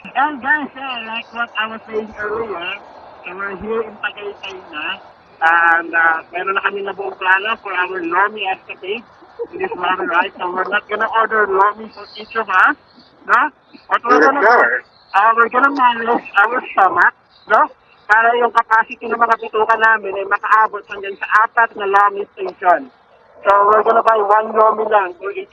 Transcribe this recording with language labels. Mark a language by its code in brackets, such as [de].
[en] And guys, like what I was saying earlier, so we're here in Tagaytay na. And [tl] meron na kami na buong plano [en] for our Lomi escapade. In this one, right? So we're not gonna order Lomi for each of us, no? What we're gonna do, we're gonna manage our stomach, no? [tl] Para yung capacity ng mga bituka namin ay makaabot hanggang sa 4 na Lomi station. [en] So we're gonna buy 1 Lomi lang for each